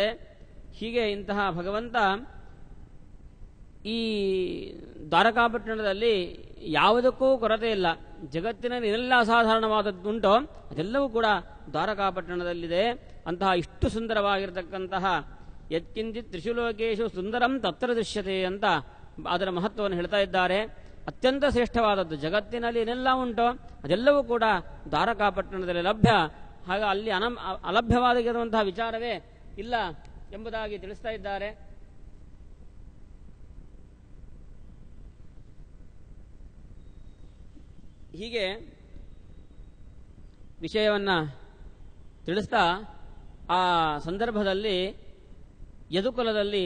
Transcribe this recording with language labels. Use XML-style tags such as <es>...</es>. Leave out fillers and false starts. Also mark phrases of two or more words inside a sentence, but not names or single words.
<kn>ಹೀಗೆ ಇಂತಹ ಭಗವಂತ ಈ ದ್ವಾರಕಾಪಟ್ಟಣದಲ್ಲಿ ಯಾವುದಕ್ಕೂ ಕೊರತೆ ಇಲ್ಲ. ಜಗತ್ತಿನಲ್ಲಿ ಏನೆಲ್ಲ ಅಸಾಧಾರಣವಾದದ್ದುಂಟೋ ಅದೆಲ್ಲವೂ ಕೂಡ ದ್ವಾರಕಾಪಟ್ಟಣದಲ್ಲಿದೆ. ಅಂತಹ ಇಷ್ಟು ಸುಂದರವಾಗಿರತಕ್ಕಂತಹ</kn> <sa>ಯತ್ಕಿಂಚಿತ್ ತ್ರಿಶುಲೋಕೇಶು ಸುಂದರಂ ತತ್ರ ದೃಶ್ಯತೆ</sa> <kn>ಅಂತ ಅದರ ಮಹತ್ವವನ್ನು ಹೇಳ್ತಾ ಇದ್ದಾರೆ. ಅತ್ಯಂತ ಶ್ರೇಷ್ಠವಾದದ್ದು ಜಗತ್ತಿನಲ್ಲಿ ಏನೆಲ್ಲ ಉಂಟೋ ಅದೆಲ್ಲವೂ ಕೂಡ ದ್ವಾರಕಾಪಟ್ಟಣದಲ್ಲಿ ಲಭ್ಯ. ಹಾಗೆ ಅಲ್ಲಿ ಅಲಭ್ಯವಾಗಿರುವಂತಹ ವಿಚಾರವೇ ಇಲ್ಲ ಎಂಬುದಾಗಿ ತಿಳಿಸ್ತಾ ಇದ್ದಾರೆ. ಹೀಗೆ ವಿಷಯವನ್ನ ತಿಳಿಸ್ತಾ ಆ ಸಂದರ್ಭದಲ್ಲಿ ಯದುಕುಲದಲ್ಲಿ</kn>